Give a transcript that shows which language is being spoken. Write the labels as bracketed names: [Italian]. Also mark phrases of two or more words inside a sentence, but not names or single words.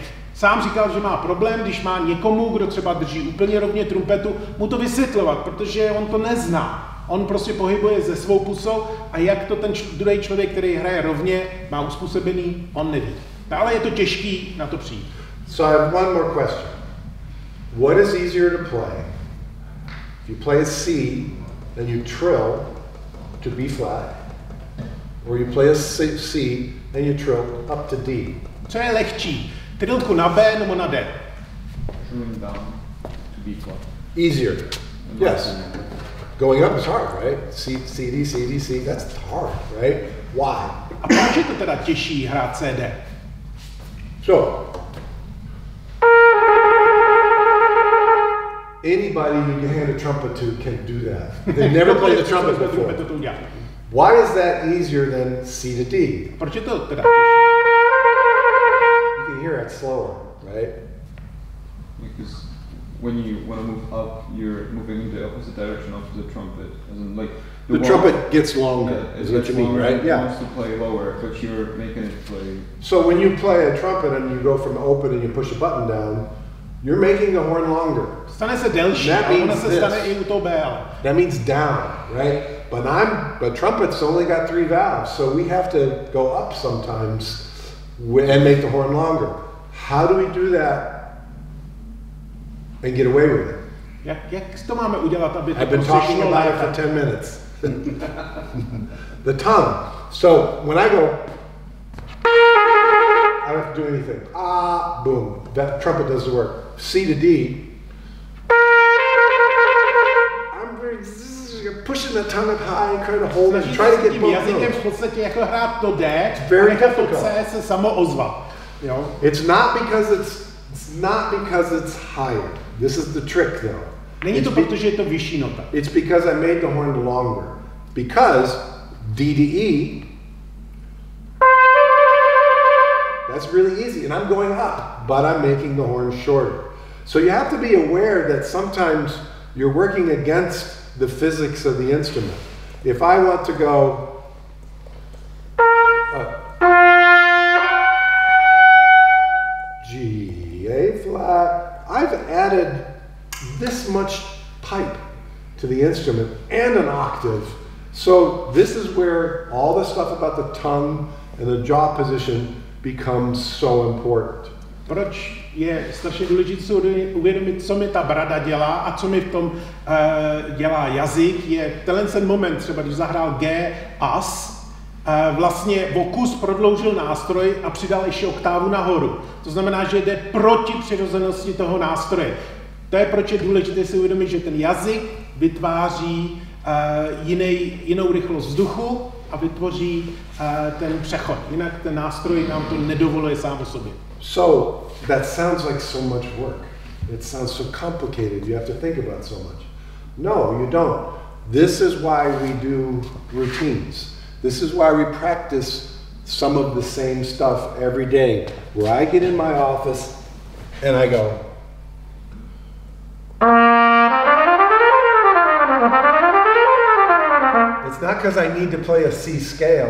[Czech] Sám říkal, že má problém, když má někomu, kdo třeba drží úplně rovně trumpetu, mu to vysvětlovat, protože on to nezná. On prostě pohybuje ze svou pusou a jak to ten druhý člověk, který hraje rovně, má uspůsobený, on neví. Ale je to těžký na to přijít. [English] So I have one more question. What is easier to play? If you play a C, then you trill to B flat, or you play a C and you trill up to D. [Czech] Co je lehčí? Trilku na B nebo na D? [English] Trilling down to B flat. Easier. Yes. Going up is hard, right? C, D, C, D, C, that's hard, right? Why? [Czech] A proč je to teda těžší hrát CD? [English] So, anybody you can hand a trumpet to can do that. They never played the trumpet before. Why is that easier than C to D? [Czech] Proč je to teda těžší? [English] You can hear it slower, right? Because when you want to move up, you're moving in the opposite direction of the trumpet. As in, like the trumpet gets longer, is what you mean, right? Yeah. It wants to play lower, but you're making it play. So when you play a trumpet and you go from open and you push a button down, you're making the horn longer. [Czech] Stane se delší, ale ona se stane i u toho BL. [English] That means down, right? But trumpets only got 3 valves, so we have to go up sometimes and make the horn longer. How do we do that and get away with it? [Czech] Jak to máme udělat, aby to [English] I've been talking about it for 10 minutes. The tongue. So when I go, I don't have to do anything. Ah, boom. That trumpet does the work. C to D. I'm pushing the tongue up high and trying to hold it. Try to get both [Czech] jazykem v podstatě jako hrát to D, a nechat to C se samo ozvat. [English] It's not because it's higher. This is the trick, though. [Czech] Není to proto, že je to vyšší nota. [English] It's because I made the horn longer. Because D to E, that's really easy, and I'm going up, but I'm making the horn shorter. So you have to be aware that sometimes you're working against the physics of the instrument. If I want to go G, A flat, I've added this much pipe to the instrument and an octave. So this is where all the stuff about the tongue and the jaw position becomes so important. [Czech] proč je strašně důležité si uvědomit, co mi ta brada dělá a co mi v tom dělá jazyk, je ten moment, třeba když zahrál G as, vlastně vokus prodloužil nástroj a přidal ještě oktávu nahoru. To znamená, že jde proti přirozenosti toho nástroje. To je, proč je důležité si uvědomit, že ten jazyk vytváří jinou rychlost vzduchu a vytvoří ten přechod. Jinak ten nástroj nám to nedovoluje sám o sobě. [English] So, that sounds like so much work. It sounds so complicated. You have to think about so much. No, you don't. This is why we do routines. This is why we practice some of the same stuff every day. Where I get in my office and I go. It's not because I need to play a C scale.